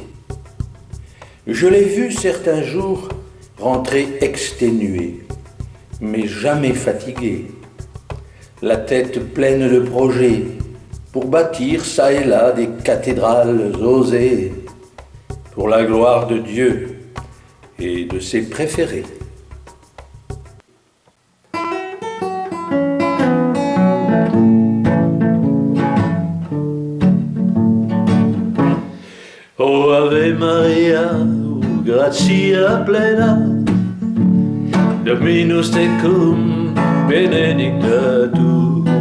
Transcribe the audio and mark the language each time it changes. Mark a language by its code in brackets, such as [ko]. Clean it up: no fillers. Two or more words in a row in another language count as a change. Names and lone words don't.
[fr] Je l'ai vue certains jours rentrer exténuée, mais jamais fatiguée, la tête pleine de projets, pour bâtir çà et là des cathédrales osées, pour la gloire de Dieu et de ses préférés. [la] Oh Ave Maria, oh gratia plena, Dominus tecum benedicta tu,